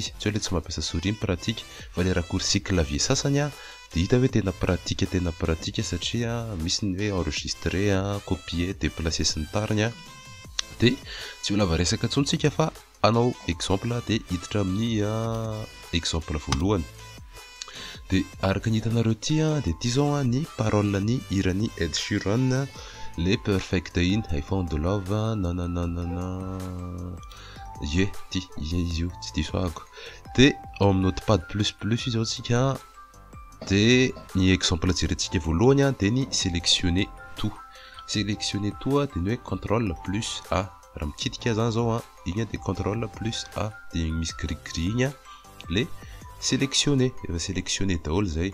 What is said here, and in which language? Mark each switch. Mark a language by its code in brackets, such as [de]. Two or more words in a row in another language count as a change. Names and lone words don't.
[mg] izy tsy hoe le tsy mampiasa [fr] souris pratique [mg] fa le [fr] raccourci clavier [mg] sasany dia hita hoe tena pratique satria misy ny hoe [fr] enregistré copier déplacer [mg] sy ny tariny dia tsy ho lava resaka tsontsika fa anao exemple dia hiditra amin'ny exemple voalohany dia araka ny hitanareo ty dia ty zao ny parole ny hirany Ed Sheeran le perfect in [en] I found love [mg] nananana ty izy io tsy diso ahako dia ao amin'ny notepad plus io zao tsika dia ny exemple jerentsika voalohany dia ny [fr] sélectionner tout [mg] dia ny hoe [fr] contrôle plus A [mg] raha mikitika zany zao igny dia [fr] contrôle plus A [mg] dia misy gris igny le sélectionner efa sélectionner daholo zay.